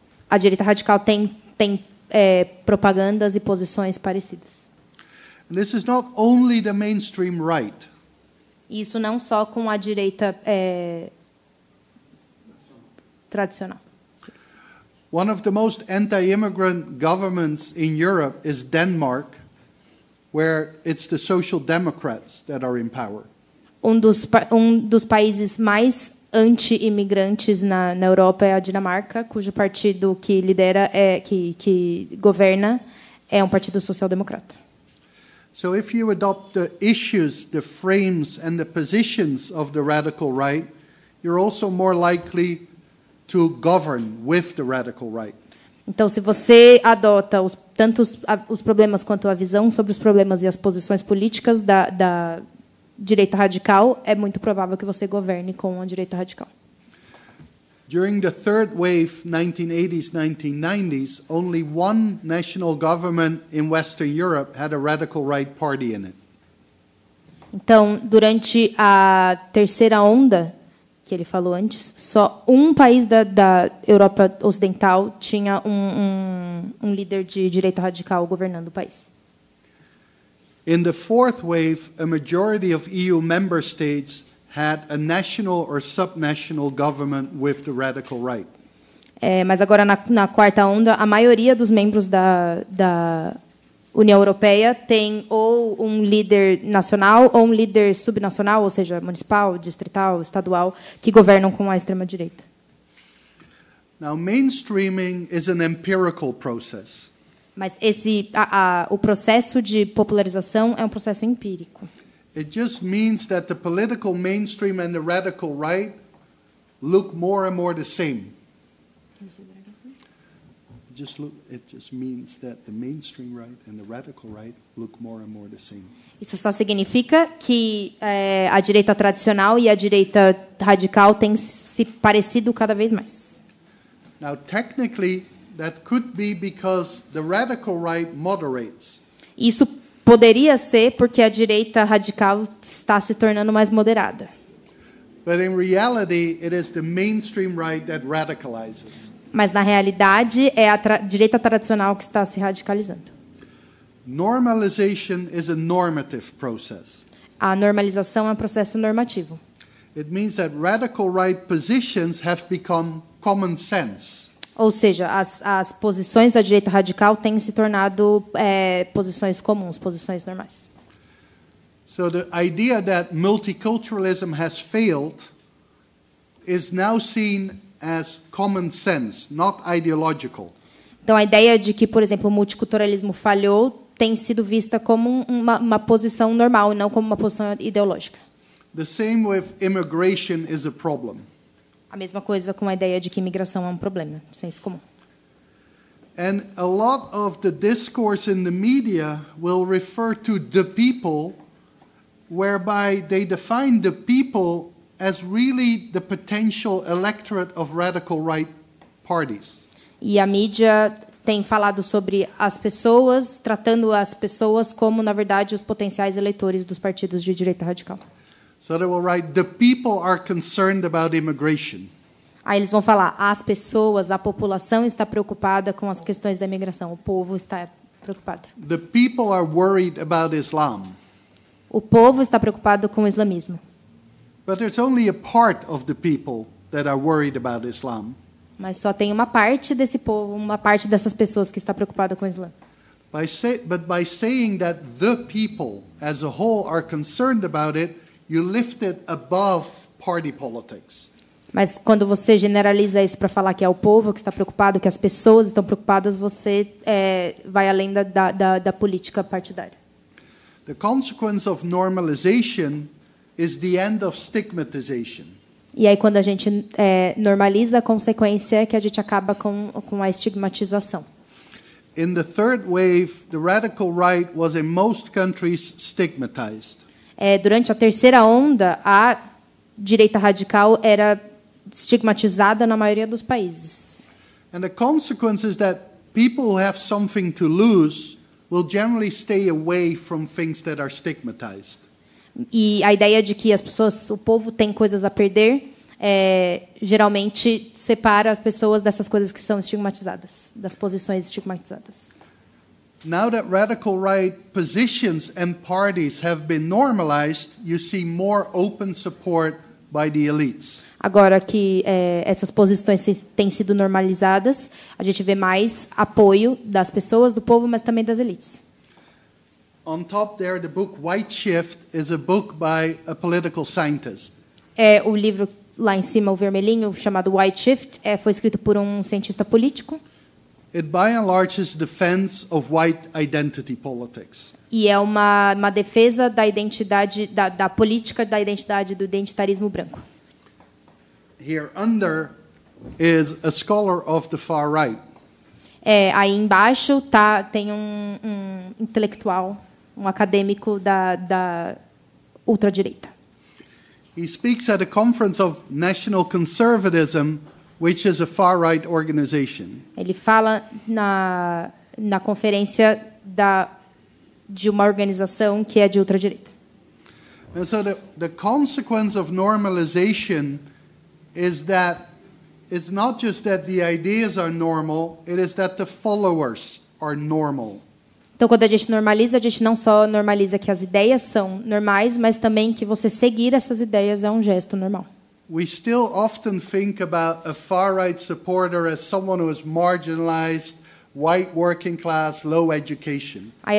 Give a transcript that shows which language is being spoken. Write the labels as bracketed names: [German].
[Portuguese] A direita radical tem propagandas e posições parecidas. [English] And this is not only the mainstream right. [Portuguese] Isso não só com a direita tradicional. [English] One of the most anti-immigrant governments in Europe is Denmark, where it's the Social Democrats that are in power. [Portuguese] Um dos países mais anti-imigrantes na Europa é a Dinamarca, cujo partido que lidera que governa é um partido social-democrata. [English] So if you adopt the issues, the frames and the positions of the radical right, you're also more likely to govern with the radical right. [Portuguese] Então, se você adota tanto os problemas quanto a visão sobre os problemas e as posições políticas da direita radical, é muito provável que você governe com a direita radical. [English] During the third wave, 1980s, 1990s, only one national government in Western Europe had a radical right party in it. [Portuguese] Então, durante a terceira onda, que ele falou antes, só um país da Europa Ocidental tinha um líder de direita radical governando o país. [English] In the fourth wave, a majority of EU member states had a national or subnational government with the radical right. [Portuguese] Mas agora, na quarta onda, a maioria dos membros da União Europeia tem ou um líder nacional ou um líder subnacional, ou seja, municipal, distrital, estadual, que governam com a extrema-direita. [English] Now, mainstreaming is an empirical process. [Portuguese] Mas o processo de popularização é um processo empírico. [English] It just means that the political mainstream and the radical right look more and more the same. It just means that the mainstream right and the radical right look more and more the same. [Portuguese] Isso só significa que a direita tradicional e a direita radical têm se parecido cada vez mais. [English] Now, technically, that could be because the radical right moderates. [Portuguese] Isso poderia ser porque a direita radical está se tornando mais moderada. [English] But in reality, it is the mainstream right that radicalizes. [Portuguese] Mas, na realidade, é a direita tradicional que está se radicalizando. [English] Normalization is a normative process. [Portuguese] A normalização é um processo normativo. [English] It means that radical right positions have become common sense. [Portuguese] Ou seja, as posições da direita radical têm se tornado posições comuns, posições normais. [English] So the idea that multiculturalism has failed is now seen as common sense, not ideological. [Portuguese] Então, a ideia de que, por exemplo, o multiculturalismo falhou tem sido vista como uma posição normal, e não como uma posição ideológica. [English] The same with immigration is a problem. [Portuguese] A mesma coisa com a ideia de que imigração é um problema, senso comum. [English] And a lot of the discourse in the media will refer to the people, whereby they define the people as really the potential electorate of radical right parties. [Portuguese] E a mídia tem falado sobre as pessoas, tratando as pessoas como, na verdade, os potenciais eleitores dos partidos de direita radical. [English] So they will write, the people are concerned about immigration. [Portuguese] Aí eles vão falar, as pessoas, a população está preocupada com as questões da imigração. O povo está preocupado. [English] The people are worried about Islam. [Portuguese] O povo está preocupado com o islamismo. [English] But there's only a part of the people that are worried about Islam. [Portuguese] Mas só tem uma parte desse povo, uma parte dessas pessoas que está preocupada com o Islã. [English] But by saying that the people as a whole are concerned about it, you lift it above party politics. [Portuguese] Mas quando você generaliza isso para falar que é o povo que está preocupado, que as pessoas estão preocupadas, você vai além da política partidária. [English] The consequence of normalization is the end of stigmatization. [Portuguese] E aí, quando a gente normaliza, a consequência é que a gente acaba com a estigmatização. [English] In the third wave, the radical right was in most countries stigmatized. [Portuguese] Durante a terceira onda, a direita radical era estigmatizada na maioria dos países. [English] And the consequence is that people who have something to lose will generally stay away from things that are stigmatized. [Portuguese] E a ideia de que as pessoas, o povo tem coisas a perder, geralmente separa as pessoas dessas coisas que são estigmatizadas, das posições estigmatizadas. [English] Now that radical right positions and parties have been normalized, you see more open support by the elites. [Portuguese] Agora que essas posições têm sido normalizadas, a gente vê mais apoio das pessoas, do povo, mas também das elites. [English] On top there, the book White Shift is a book by a political scientist. [Portuguese] O livro lá em cima, o vermelhinho, chamado White Shift, foi escrito por um cientista político. [English] It by and large is defense of white identity politics. [Portuguese] E é uma defesa da identidade, da política da identidade, do identitarismo branco. [English] Here under is a scholar of the far right. [Portuguese] Aí embaixo tem um intelectual, um acadêmico da ultradireita. [English] He speaks at a conference of National Conservatism, which is a far-right organization. [Portuguese] Ele fala na conferência de uma organização que é de ultradireita. [English] And so the consequence of normalization is that it's not just that the ideas are normal, it is that the followers are normal. [Portuguese] Então, quando a gente normaliza, a gente não só normaliza que as ideias são normais, mas também que você seguir essas ideias é um gesto normal. [English] We still often think about a far-right supporter as someone who is marginalized, white working class, low education.